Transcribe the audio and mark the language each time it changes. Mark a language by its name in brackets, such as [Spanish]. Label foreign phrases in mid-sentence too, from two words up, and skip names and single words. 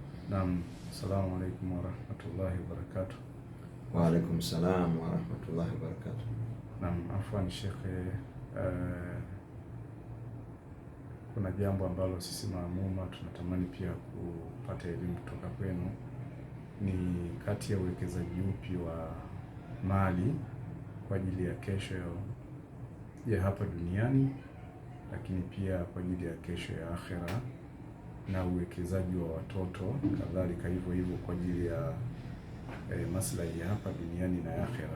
[Arabic] نعم السلام عليكم ورحمة الله وبركاته. وعليكم السلام ورحمة الله وبركاته. [Swahili] Naam, afwan shekhe, kuna jambo ambalo sisi maamuma tunatamani pia kupata elimu kutoka kwenu. Ni kati ya uwekezaji upi wa mali kwa ajili ya kesho ya hapa duniani, lakini pia kwa ajili ya kesho ya akhera, na uwekezaji wa watoto kadhalika hivyo hivyo kwa ajili ya maslahi ya hapa duniani na akhera.